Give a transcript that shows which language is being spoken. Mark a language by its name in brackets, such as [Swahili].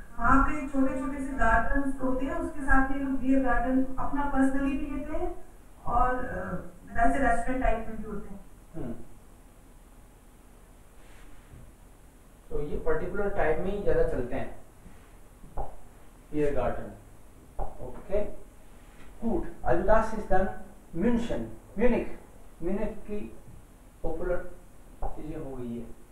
[Hindi] वहाँ पे छोटे छोटे से गार्डन होते हैं, उसके साथ ये लोग बियर गार्डन अपना पर्सनली भी लेते हैं और वैसे रेस्टोरेंट टाइप में भी होते हैं. तो ये पर्टिकुलर टाइप में ही ज्यादा चलते हैं beer garden. Okay, good. [German] Also das ist dann München, Munich. [Hindi] Munich की पॉपुलर चीजें हो गई है.